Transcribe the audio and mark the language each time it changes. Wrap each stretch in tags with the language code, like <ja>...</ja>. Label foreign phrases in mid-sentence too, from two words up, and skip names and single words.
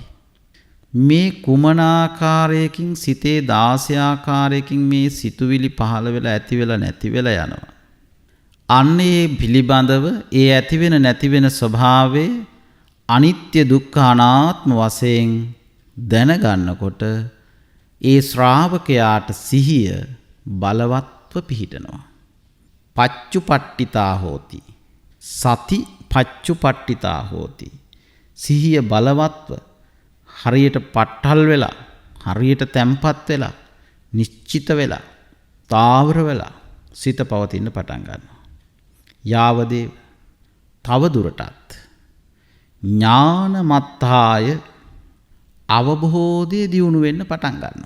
<si>මේ කුමන ආකාරයකින් සිතේ 16 ආකාරයකින් මේ සිතුවිලි පහළ වෙලා ඇති වෙලා නැති වෙලා යනවා. අන්නේ පිළිබඳව ඒ ඇති වෙන නැති වෙන ස්වභාවයේ අනිත්‍ය, දුක්ඛ, අනාත්ම වශයෙන් දැනගන්නකොට ඒ ශ්‍රාවකයාට සිහිය බලවත්ව පිහිටනවා.</si> <pi>පච්චුපට්ඨිතා හෝති. සති පච්චුපට්ඨිතා හෝති.</pi> <si>සිහිය බලවත්ව හරියට පට්ටල් වෙලා, හරියට තැම්පත් වෙලා, නිශ්චිත වෙලා, තාවර වෙලා සිත පවතින්න පටන් ගන්නවා. යාවදේව තව දුරටත් ඥානමත්තාය අවබෝධය දියුණු වෙන්න පටන් ගන්නවා.</si>